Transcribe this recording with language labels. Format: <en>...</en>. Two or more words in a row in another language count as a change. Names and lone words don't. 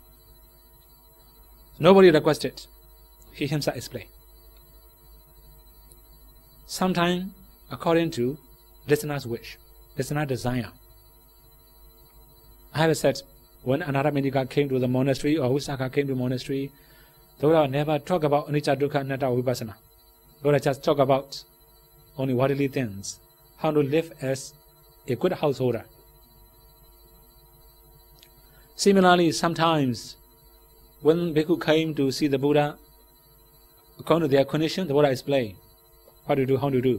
<en>Nobody requested. He himself explained. Sometimes, according to listener's wish, listener's desire. I have said, when Anaramidika came to the monastery or Usaka came to the monastery, the Buddha never talk about</en> <pi>anicca, dukkha, anatta, vipassana.</pi> <en>The Buddha just talk about only worldly things, how to live as a good householder. Similarly, sometimes when bhikkhu came to see the Buddha, according to their condition, the Buddha explained what to do, how to do.</en>